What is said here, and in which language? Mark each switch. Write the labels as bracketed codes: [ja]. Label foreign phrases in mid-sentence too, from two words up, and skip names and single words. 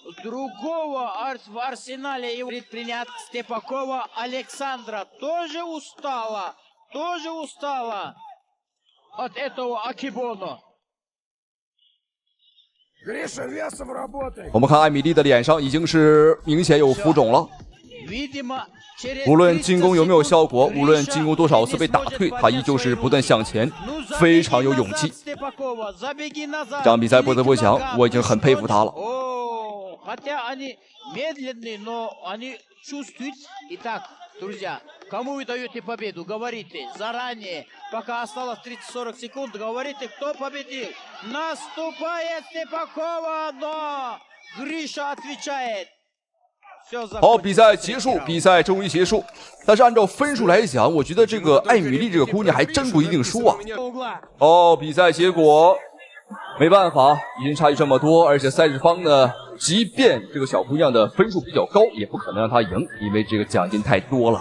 [zh] 我们看艾米丽的脸上已经是明显有浮肿了。无论进攻有没有效果，无论进攻多少次被打退，他依旧是不断向前，非常有勇气。这场比赛不得不讲，我已经很佩服他了。 [ru] Кому вы даете победу? Говорите заранее, пока осталось 30-40 секунд, говорите, кто победил. Наступает Степакова, но Гриша отвечает. [zh] 好，比赛结束，比赛终于结束。但是按照分数来讲，我觉得这个艾米丽这个姑娘还真不一定输啊。哦，比赛结果没办法，已经差距这么多，而且赛事方呢，即便这个小姑娘的分数比较高，也不可能让她赢，因为这个奖金太多了。